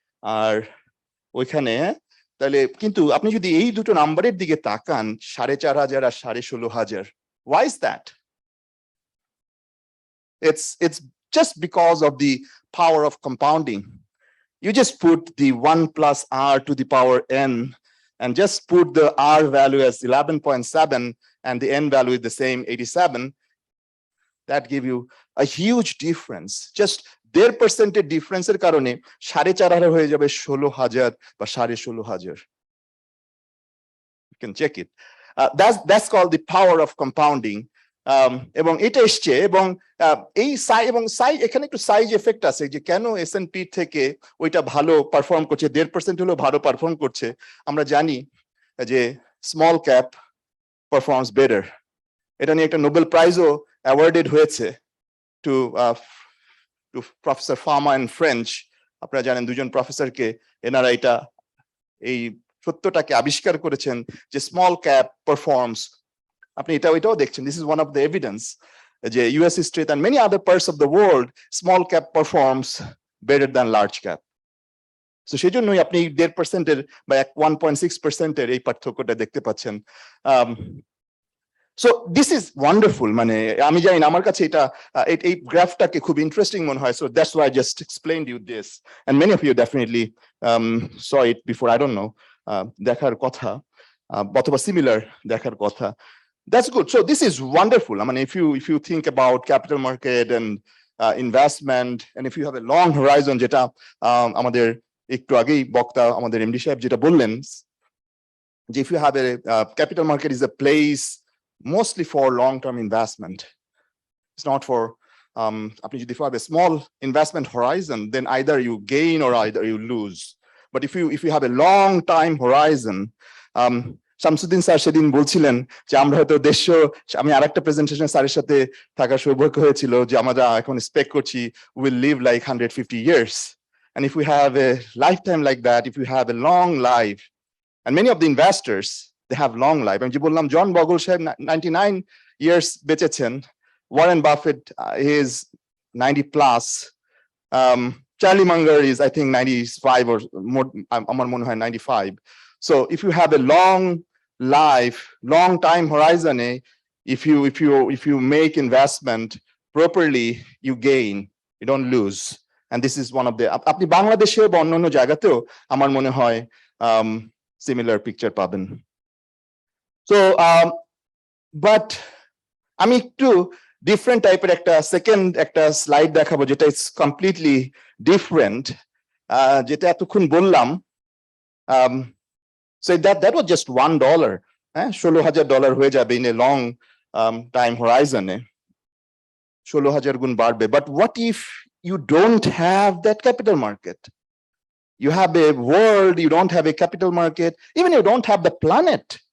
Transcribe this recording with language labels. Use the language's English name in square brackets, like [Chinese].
[Bangla] আর ওইখানে তাহলে কিন্তু আপনি যদি এই দুটো নাম্বারের দিকে তাকান, 4,500 আর 16,500, [English] why is that? It's just because of the power of compounding. You just put the 1 plus r to the power n and just put the r value as 11.7 and the n value is the same, 87. That give you a huge difference. [Bangla] Just 1.5% ডিফারেন্সের কারণে 4,500 হয়ে যাবে 16,000 বা 16,500। [English] You can check it. That's called the power of compounding. [Bangla] এবং এটা এসছে এবং এই size এখানে একটু সাইজ এফেক্ট আছে যে কেন S&P থেকে ওইটা ভালো পারফর্ম করছে, 1.5% হলেও ভালো পারফর্ম করছে। আমরা জানি যে স্মল ক্যাপ পারফর্মস বেটার। এটা নিয়ে একটা নোবেল প্রাইজও অ্যাওয়ার্ডেড হয়েছে [English] To professor Fama and French. [Bangla] আপনারা জানেন দুজন প্রফেসরকে, এনারা এই সত্যটাকে আবিষ্কার করেছেন যে স্মল ক্যাপ পারফর্মস। আপনি এটাও দেখছেন, [English] This is one of the evidence যে US street and many other parts of the world small cap performs better than large cap. [Bangla] তো সেই জন্যই আপনি 1.5% বা 1.6% এই পার্থক্যটা দেখতে পাচ্ছেন। [English] So this is wonderful. [Bangla] মানে আমি জানি না, আমার কাছে এই গ্রাফটাকে খুব ইন্টারেস্টিং মনে হয়। [English] so that's why I just explained you this and many of you definitely saw it before, I don't know, [Bangla] দেখার কথা অথবা সিমিলার দেখার কথা। [English] That's good. So this is wonderful. I mean, if you think about capital market and investment, and if you have a long horizon, [Bangla] যেটা আমাদের একটু আগেই বক্তা আমাদের এমডি সাহেব যেটা বললেন, [English] যে if you have a capital market is a place mostly for long-term investment. It's not for if you have a small investment horizon, then either you gain or either you lose. But if you have a long time horizon, [Bangla] Shamsuddin sir সেদিন বলছিলেন যে আমরা হয়তো আমি আরেকটা presentation স্যারের সাথে থাকার সৌভাগ্য হয়েছিল যে আমরা এখন এক্সপেক্ট করছি [English] we'll live like 150 years. And if we have a lifetime like that, if you have a long life, and many of the investors, they have long life. [Bangla] আমি যে বললাম [English] John Bogle সাহেব 99 years [Bangla] বেঁচেছেন, [English] Warren Buffett is 90 plus, Charlie Munger is I think 95 or more, [Bangla] আমার মনে হয় 95. [English] So if you have a long life, long time horizon, if you make investment properly, you gain, you don't lose. And this is one of the, [Bangla] আপনি বাংলাদেশে বা অন্যান্য জায়গাতেও আমার মনে হয় similar picture পাবেন। So but আমি একটু ডিফারেন্ট টাইপের একটা স্লাইড দেখাবো যেটা [English] is completely different, [Bangla] যেটা এতক্ষণ বললাম। [English] So that was just $1. [Bangla] $16,000 হয়ে যাবে [English] in a long time horizon. [Bangla] 16,000 গুণ বাড়বে। [English] But what if you don't have that capital market? You have a world, you don't have a capital market, even you don't have the planet.